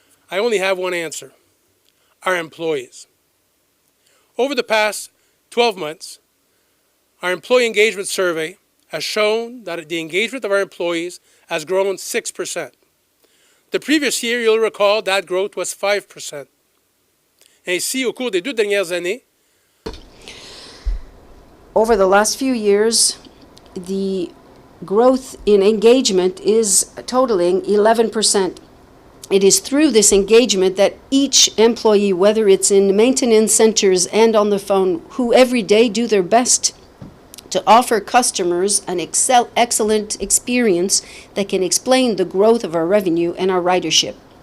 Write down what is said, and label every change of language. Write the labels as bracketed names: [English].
[English] I only have one answer: our employees. Over the past 12 months, our employee engagement survey has shown that the engagement of our employees has grown 6%. The previous year, you'll recall, that growth was 5%. [French] Ainsi, au cours des 2 dernières années, [English] over the last few years, the growth in engagement is totaling 11%. It is through this engagement that each employee, whether it's in maintenance centers and on the phone, who every day do their best to offer customers an excellent experience that can explain the growth of our revenue and our ridership.